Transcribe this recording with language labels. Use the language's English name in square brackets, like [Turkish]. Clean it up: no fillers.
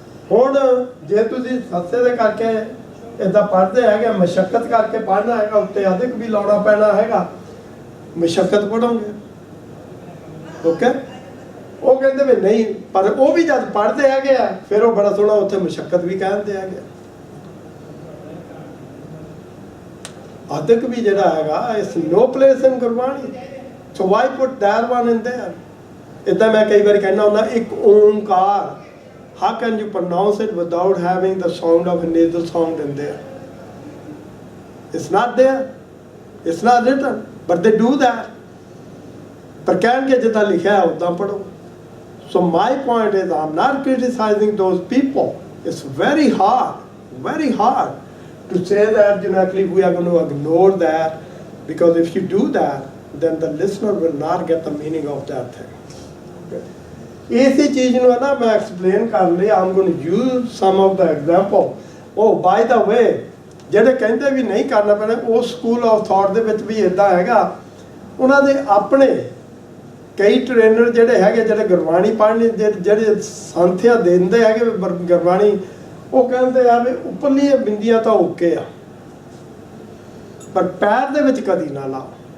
[Punjabi] ਹੁਣ ਜੇ ਤੁਸੀਂ ਸੱਸੇ ਦੇ ਕਰਕੇ ਇੱਦਾਂ ਪੜ੍ਹਦੇ ਹੈਗੇ, ਮਸ਼ੱਕਤ ਕਰਕੇ ਪੜ੍ਹਨਾ ਹੈਗਾ, ਉੱਤੇ ਅਧਿਕ ਵੀ ਲਾਉਣਾ ਪੈਣਾ ਹੈਗਾ, ਮਸ਼ੱਕਤ ਪੜ੍ਹੋਗੇ, ਓਕੇ। ਉਹ ਕਹਿੰਦੇ ਵੀ ਨਹੀਂ, ਪਰ ਉਹ ਵੀ ਜਦ ਪੜ੍ਹਦੇ ਹੈਗੇ ਆ, ਫਿਰ ਉਹ ਬੜਾ ਸੋਹਣਾ ਉੱਥੇ ਮਸ਼ੱਕਤ ਵੀ ਕਹਿੰਦੇ ਹੈਗੇ, ਅਧਿਕ ਵੀ ਜਿਹੜਾ ਹੈਗਾ, ਇਸ [English] no place in Gurvani, so why put that one in there? [Punjabi] ਇੱਦਾਂ ਮੈਂ ਕਈ ਵਾਰੀ ਕਹਿੰਦਾ ਹੁੰਦਾ, ਇੱਕ Onkar, [English] how can you pronounce it without having the sound of a nasal sound in there? It's not there, it's not written, but they do that. [Punjabi] ਪਰ ਕਹਿਣਗੇ ਜਿੱਦਾਂ ਲਿਖਿਆ ਉੱਦਾਂ ਪੜ੍ਹੋ। [English] So my point is, I'm not criticizing those people. It's very hard to say that actually we are going to ignore that, because if you do that, then the listener will not get the meaning of that thing. Okay? [Hindi] इसी चीज [Punjabi] ਨੂੰ ਨਾ ਮੈਂ [English] explain [Punjabi] ਕਰਨ ਲਈ [English] I'm going to use some of the example. Oh, by the way, [Punjabi] ਜਿਹੜੇ ਕਹਿੰਦੇ ਵੀ ਨਹੀਂ ਕਰਨਾ ਪੈਣਾ, ਉਹ ਸਕੂਲ ਆਫ ਥਾਟ ਦੇ ਵਿੱਚ ਵੀ ਇਦਾਂ ਹੈਗਾ, ਉਹਨਾਂ ਦੇ ਆਪਣੇ ਕਈ ਟ੍ਰੇਨਰ ਜਿਹੜੇ ਹੈਗੇ, ਜਿਹੜੇ ਗੁਰਬਾਣੀ ਪੜ੍ਹਨੀ, ਜਿਹੜੇ ਸੰਥਿਆ ਦਿੰਦੇ ਹੈਗੇ ਗੁਰਬਾਣੀ, ਉਹ ਕਹਿੰਦੇ ਆ ਵੀ ਉੱਪਰਲੀਆਂ ਬਿੰਦੀਆਂ ਤਾਂ ਓਕੇ ਆ, ਪਰ ਪੈਰ ਦੇ ਵਿੱਚ ਕਦੀ ਨਾ ਲਾਓ।